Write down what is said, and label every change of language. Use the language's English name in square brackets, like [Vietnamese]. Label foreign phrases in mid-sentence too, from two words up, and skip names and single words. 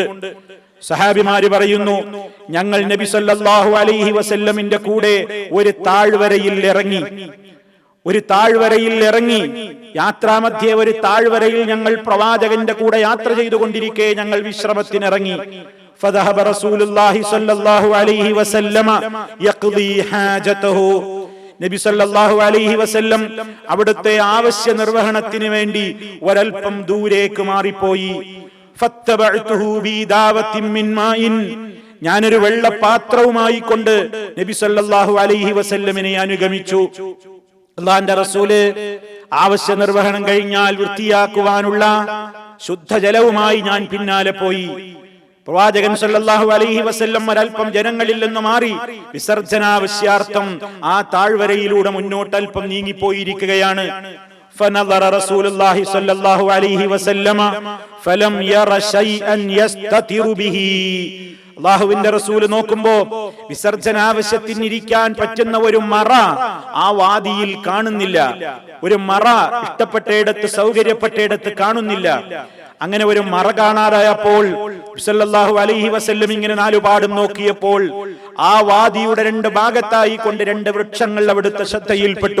[Malayalam] സഹാബിമാര് പറയുന്നു, ഞങ്ങൾ നബി [Arabic] صلى الله عليه وسلم [Malayalam] കൂടെ ഒരു താഴ്വരയിൽ ഇറങ്ങി യാത്രാമധ്യേ ഒരു താഴ്വരയിൽ ഞങ്ങൾ പ്രവാചകന്റെ കൂടെ യാത്ര ചെയ്തുകൊണ്ടിരിക്കെ ഞങ്ങൾ വിശ്രമത്തിനിറങ്ങി. [Arabic] فذهب رسول الله صلى الله عليه وسلم يقضي حاجته, [Malayalam] നബി [Arabic] صلى الله عليه وسلم [Malayalam] അവിടുത്തെ ആവശ്യ നിർവഹണത്തിന് വേണ്ടി ഒരൽപ്പം ദൂരേക്ക് മാറിപ്പോയി. [Arabic] فتبعته بإداوة من ماء, [Malayalam] ഞാനൊരു വെള്ളപാത്രവുമായി കൊണ്ട് നബി [Arabic] صلى الله عليه وسلم [Malayalam] അനുഗമിച്ചു. അല്ലാഹുവിന്റെ റസൂല് ആവശ്യ നിർവഹണം കഴിഞ്ഞാൽ വൃത്തിയാക്കുവാനുള്ള ശുദ്ധജലവുമായി ഞാൻ പിന്നാലെ പോയി. പ്രവാചകൻ [Arabic] صلى الله عليه وسلم [Malayalam] ഒരൽപ്പം ജനങ്ങളിൽ നിന്ന് മാറി വിസർജനാവശ്യാർത്ഥം ആ താഴ്വരയിലൂടെ മുന്നോട്ട് അല്പം നീങ്ങിപ്പോയിരിക്കുകയാണ്. [Arabic] فنظر رسول الله صلى الله عليه وسلم فلم ير شيئا يستتر به. [Malayalam] അല്ലാഹുവിന്റെ റസൂൽ നോക്കുമ്പോ വിസർജനാവശ്യത്തിന് ഇരിക്കാൻ പറ്റുന്ന ഒരു മറ ആ വാദിയിൽ കാണുന്നില്ല. ഒരു മറ ഇഷ്ടപ്പെട്ടയിടത്ത് സൗകര്യപ്പെട്ടയിടത്ത് കാണുന്നില്ല. അങ്ങനെ ഒരു മറ കാണാതായപ്പോൾ [Arabic] صلى الله عليه وسلم [Malayalam] ഇങ്ങനെ നാലുപാടും നോക്കിയപ്പോൾ ആ വാദിയുടെ രണ്ട് ഭാഗത്തായി കൊണ്ട് രണ്ട് വൃക്ഷങ്ങൾ അവിടുത്തെ ശ്രദ്ധയിൽപ്പെട്ടു.